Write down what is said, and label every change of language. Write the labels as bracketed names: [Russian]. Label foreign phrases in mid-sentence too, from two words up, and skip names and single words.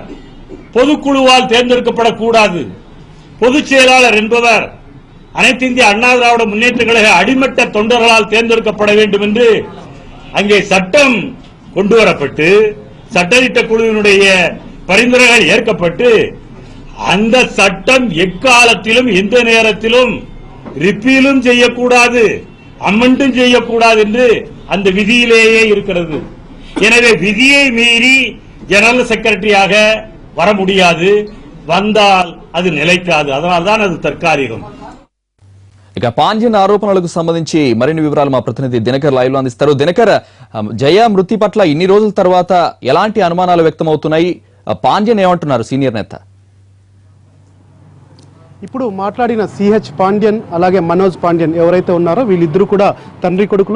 [Tamil] பொதுக்குழுவால் தேர்ந்தெடுக்கப்படக்கூடாது, பொதுச் செயலாளர் என்பவர் அனைத்து இந்திய அண்ணா திராவிட முன்னேற்ற கழக அடிமட்ட தொண்டர்களால் தேர்ந்தெடுக்கப்பட வேண்டும் என்று அங்கே சட்டம் கொண்டுவரப்பட்டு சட்டத்திட்ட குழுவினுடைய பரிந்துரைகள் ஏற்கப்பட்டு அந்த சட்டம் எக்காலத்திலும் எந்த நேரத்திலும் ரிப்பீலும் செய்யக்கூடாது, அமெண்டும் செய்யக்கூடாது என்று அந்த விதியிலேயே இருக்கிறது. எனவே விதியை மீறி [English] general secretary [Tamil] வர முடியாது, வந்தால் அது நிலைக்காது. அதனால்தான் அது தற்காலிகம். [Telugu] ఇక పాండ్యన్ ఆరోపణలకు సంబంధించి మరిన్ని వివరాలు మా ప్రతినిధి దినకర్ లైవ్ లో అందిస్తారు. దినకర్, జయ మృతి పట్ల ఇన్ని రోజుల తర్వాత ఎలాంటి అనుమానాలు వ్యక్తమవుతున్నాయి? పాండ్యన్ ఏమంటున్నారు, సీనియర్ నేత? ఇప్పుడు మాట్లాడిన సిహెచ్ పాండ్యన్ అలాగే మనోజ్ పాండ్యన్ ఎవరైతే ఉన్నారో వీళ్ళిద్దరూ కూడా తండ్రి కొడుకులు.